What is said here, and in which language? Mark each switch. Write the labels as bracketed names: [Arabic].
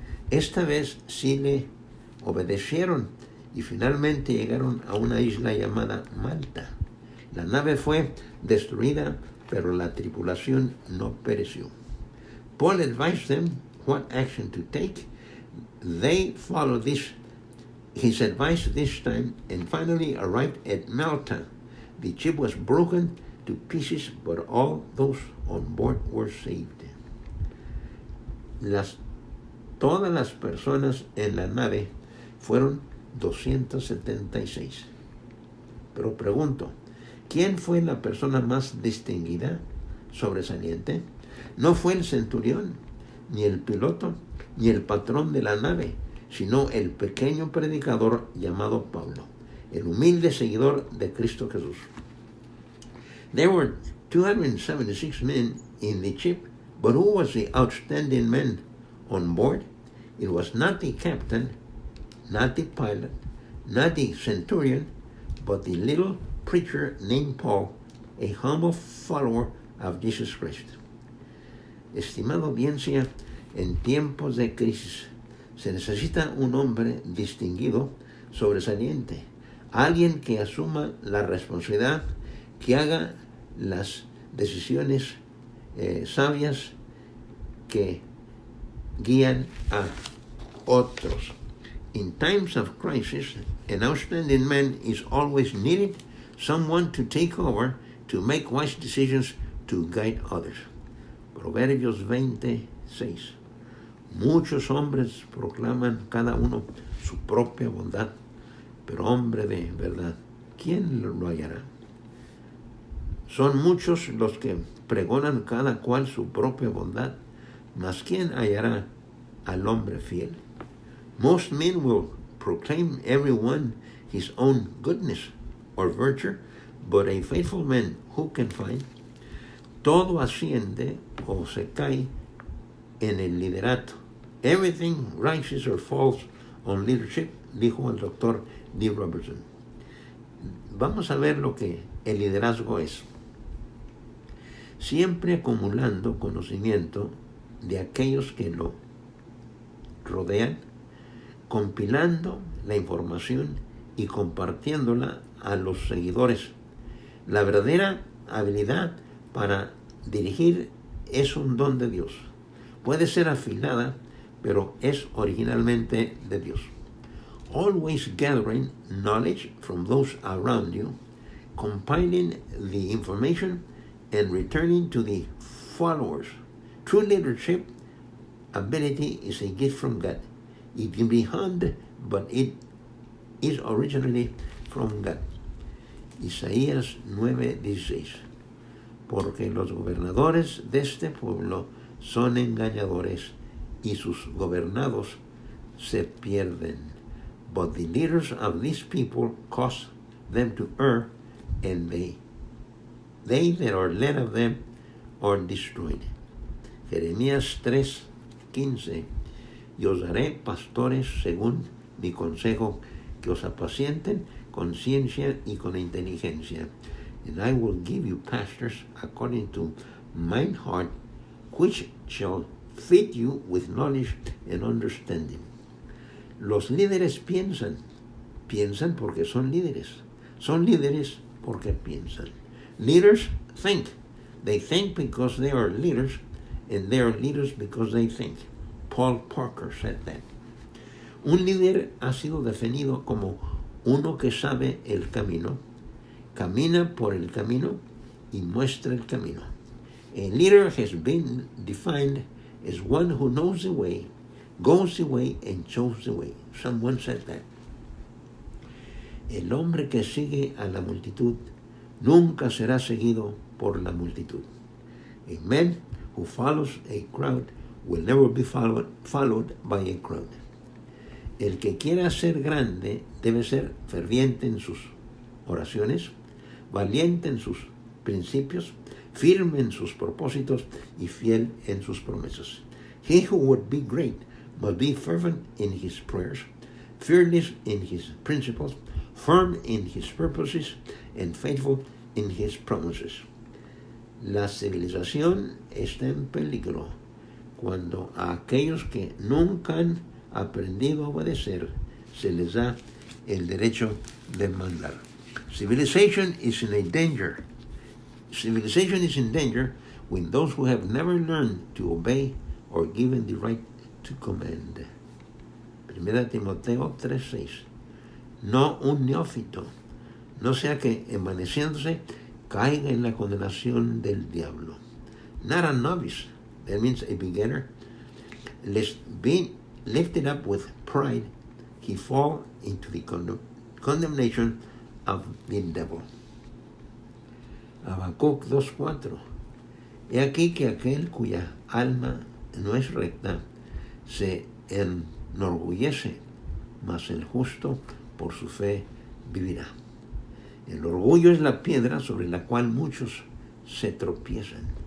[Spanish] Esta vez sí le obedecieron y finalmente llegaron a una isla llamada Malta. La nave fue destruida, pero la tripulación no pereció. [English] Paul advised them what action to take. They followed his advice this time and finally arrived at Malta. The ship was broken to pieces, but all those on board were saved. [Spanish] Todas las personas en la nave fueron 276. Pero pregunto, ¿quién fue la persona más distinguida, sobresaliente? No fue el centurión, ni el piloto, ni el patrón de la nave, sino el pequeño predicador llamado Pablo, el humilde seguidor de Cristo Jesús. [English] There were 276 men in the ship, but who was the outstanding man on board? It was not the captain, not the pilot, not the centurion, but the little preacher named Paul, a humble follower of Jesus Christ. [Spanish] Estimada audiencia, en tiempos de crisis se necesita un hombre distinguido, sobresaliente, alguien que asuma la responsabilidad, que haga las decisiones sabias que guían a otros. [English] In times of crisis, an outstanding man is always needed, someone to take over, to make wise decisions, to guide others. [Spanish] Proverbios 26. Muchos hombres proclaman cada uno su propia bondad, pero hombre de verdad, ¿quién lo hallará? Son muchos los que pregonan cada cual su propia bondad, mas ¿quién hallará al hombre fiel? [English] Most men will proclaim every one his own goodness or virtue, but a faithful man who can find? [Spanish] Todo asciende o se cae en el liderato. [English] Everything rises or falls on leadership, [Spanish] dijo el doctor [English] D. Robertson. [Spanish] Vamos a ver lo que el liderazgo es. Siempre acumulando conocimiento de aquellos que lo rodean, compilando la información y compartiéndola a los seguidores. La verdadera habilidad para dirigir es un don de Dios. Puede ser afilada, pero es originalmente de Dios. [English] Always gathering knowledge from those around you, compiling the information, and returning to the followers. True leadership ability is a gift from God. It can be honed, but it is originally from God. [Spanish] Isaías 9:16. Porque los gobernadores de este pueblo son engañadores y sus gobernados se pierden. [English] But the leaders of these people cause them to err, and they that are led of them are destroyed. [Spanish] Jeremías 3:15. Y os haré pastores según mi consejo, que os apacienten con ciencia y con inteligencia. [English] And I will give you pastors according to mine heart, which shall feed you with knowledge and understanding. [Spanish] Los líderes piensan porque son líderes porque piensan. [English] Leaders think. They think because they are leaders, and they are leaders because they think. Paul Parker said that. [Spanish] Un líder ha sido definido como uno que sabe el camino, camina por el camino y muestra el camino. [English] A leader has been defined as one who knows the way, goes the way, and shows the way. Someone said that. [Spanish] El hombre que sigue a la multitud nunca será seguido por la multitud. [English] A man who follows a crowd will never be followed by a crowd. [Spanish] El que quiera ser grande debe ser ferviente en sus oraciones, valiente en sus principios, firme en sus propósitos y fiel en sus promesas. [English] He who would be great must be fervent in his prayers, fearless in his principles, firm in his purposes, and faithful in his promises. [Spanish] La civilización está en peligro cuando a aquellos que nunca han aprendido a obedecer se les da el derecho de mandar. [English] Civilization is in danger when those who have never learned to obey or given the right to command. [Spanish] 1 Timoteo 3:6. No un neófito, no sea que envaneciéndose caiga en la condenación del diablo. [English] Not a novice, that means a beginner, lest being lifted up with pride, he fall into the condemnation of the devil. [Spanish] Habacuc 2:4. He aquí que aquel cuya alma no es recta se enorgullece, mas el justo por su fe vivirá. El orgullo es la piedra sobre la cual muchos se tropiezan.